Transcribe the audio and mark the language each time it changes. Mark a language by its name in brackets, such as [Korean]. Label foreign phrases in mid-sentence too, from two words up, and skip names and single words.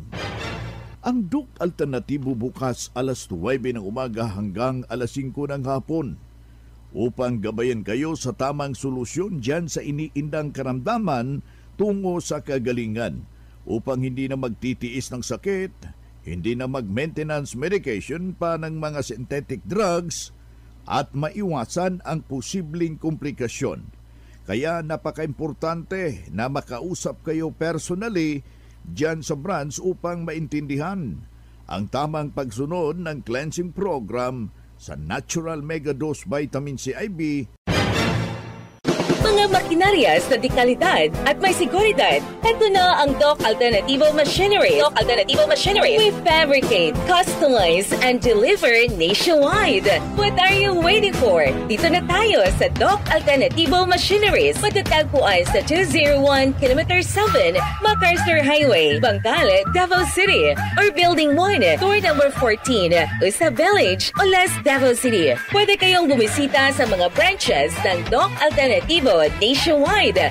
[Filipino] Ang Doc Alternativo bukas alas 9 ng umaga hanggang alas 5 ng hapon upang gabayan kayo sa tamang solusyon dyan sa iniindang karamdaman tungo sa kagalingan upang hindi na magtitiis ng sakit, hindi na mag- [English] maintenance medication [Filipino] pa ng mga [English] synthetic drugs [Filipino] at maiwasan ang posibleng komplikasyon. Kaya napaka-importante na makausap kayo personally diyan sa branch upang maintindihan ang tamang pagsunod ng [English] cleansing program [Filipino] sa Natural Mega Dose Vitamin C IB. Mga makinarias na di kalidad at may seguridad. Ito na ang Doc Alternativo Machinery. Doc Alternativo Machinery. [English] We fabricate, customize, and deliver nationwide. What are you waiting for? [Filipino] Dito na tayo sa Doc Alternativo Machineries. Matatagpuan sa 201 km 7 MacArthur Highway, Bangkal, Davao City. [English] Or Building 1, Door number 14, Usa Village, Olas, Davao City. [Filipino] Pwede kayong bumisita sa mga branches ng Doc Alternativo nationwide.